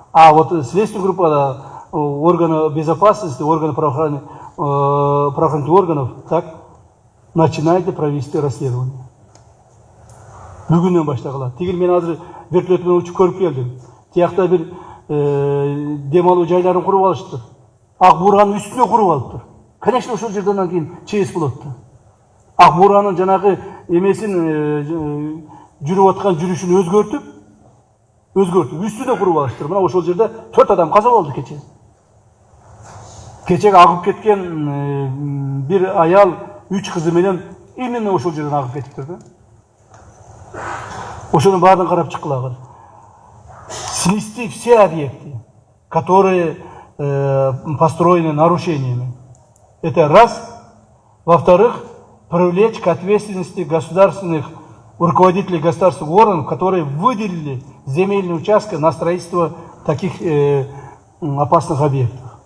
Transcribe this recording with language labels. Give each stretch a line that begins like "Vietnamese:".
Russian: А вот следственная группа органы безопасности, органы правоохранительных органов, так, начинайте провести расследование.
Kyrgyz: Бүгүндөн баштагыла. Тигил мен азыр вертолет менен учуп көрүп келдим. Тиякта бир дем алуу жайларын куруп алышты. Ак буранын үстүнө куруп алыптыр. Конечно, ошол жерден кийин чейис болот. Ак буранын жанагы эмесин жүрүп аткан жүрүшүн өзгөртүп, үстүнө куруп алыштыр. Мына ошол жерде 4 адам каза болду кече. Кечеге агып кеткен бир аял 3 кызы менен именно ошол жерден агып кетиптир да. Ошонун баарын карап чыккылагыр.
Russian: Снести все объекты, которые построены нарушениями. Это раз. Во-вторых, привлечь к ответственности государственных руководителей государственных органов, которые выделили земельные участки на строительство таких опасных объектов.